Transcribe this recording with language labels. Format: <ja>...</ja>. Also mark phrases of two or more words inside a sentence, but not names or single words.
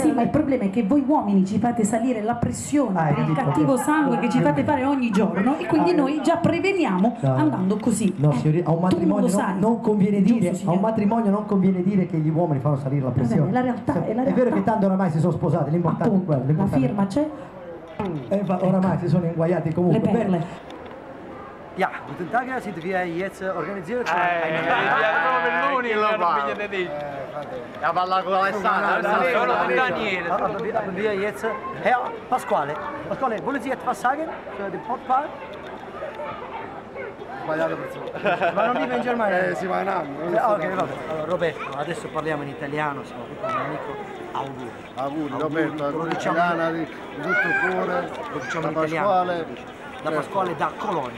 <it>Sì, ma il problema è che voi uomini ci fate salire la pressione per il cattivo sangue che ci fate fare ogni giorno e quindi noi già preveniamo andando così. No, signorina, a un matrimonio non conviene dire, giusto, a un matrimonio non conviene dire che gli uomini fanno salire la pressione. Vabbè, la realtà è la realtà. È vero che tanto oramai si sono sposati, l'importante è quello. La firma c'è? Oramai si sono inguaiati comunque. Le perle.</it> <de>Ja, guten Tag, sind wir jetzt organisiert.</de> <it>Belluni lo fa. Ja, parla con Alessandro. Daniele.</it> <de>Aber wir jetzt, Herr Pasquale, wollen Sie etwas sagen für den Podcast?</de> <it>Sbagliato persona. Ma non vive in Germania? Si va in anno. Ok, vabbè. Allora, Roberto, adesso parliamo in italiano, siamo qui con un amico. Auguri. Roberto, lo diciamo italiana di tutto il cuore. Lo diciamo in da italiano. Pasquale. Da Pasquale da Colonia.</it>